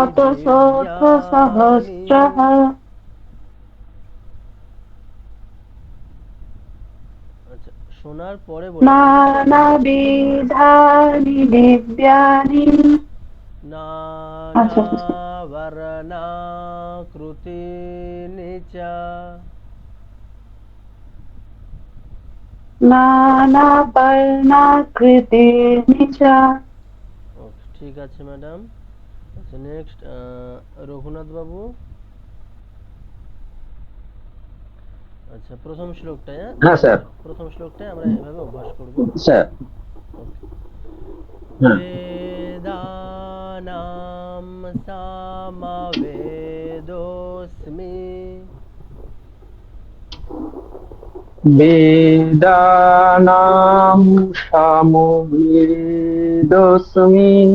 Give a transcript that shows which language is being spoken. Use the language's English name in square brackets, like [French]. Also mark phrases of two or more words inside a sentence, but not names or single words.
[Sanskrit] শতশোথ দিব্যানি সহস্রः [Bangla] আচ্ছা শোনার পরে বলবেন [Sanskrit] নানাবিধানি দিব্যানি আচ্ছা নানাবর্ণাকৃতিনি চ নানাবর্ণাকৃতিনি চ [Bangla] ওকে ঠিক আছে ম্যাডাম আচ্ছা নেক্সট রঘুনাথ বাবু আচ্ছা প্রথম শ্লোকটায় হ্যাঁ স্যার প্রথম শ্লোকটায় আমরা এভাবে অভ্যাস করব স্যার ওকে হ্যাঁ [Sanskrit] বেদানাম সামবেদোস্মি বেদানাম সামবেদস্মি